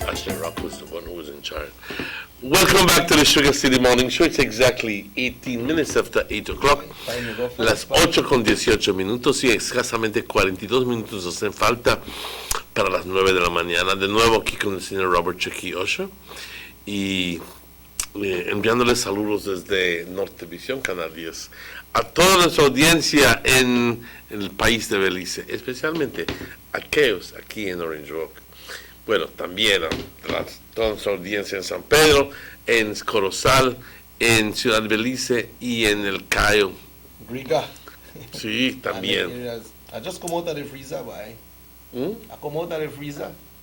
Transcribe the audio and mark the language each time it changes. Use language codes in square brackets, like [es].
[en] say Rock was the one who was in charge. Welcome back to the Sugar City Morning Show. It's exactly 18 minutes after 8 o'clock. [es] Las 8:18 y escasamente 42 minutos hacen falta para las 9 de la mañana. De nuevo aquí con el señor Robert Chequi Osho y enviándoles saludos desde Nortevisión Canal 10 a toda nuestra audiencia en el país de Belice, especialmente aquellos aquí en Orange Rock. Bueno, también a toda nuestra audiencia en San Pedro, en Corozal, en Ciudad Belice y en El Cayo. Riga. Sí, también. [en] I just come out of the freezer, boy. I come out of the freezer.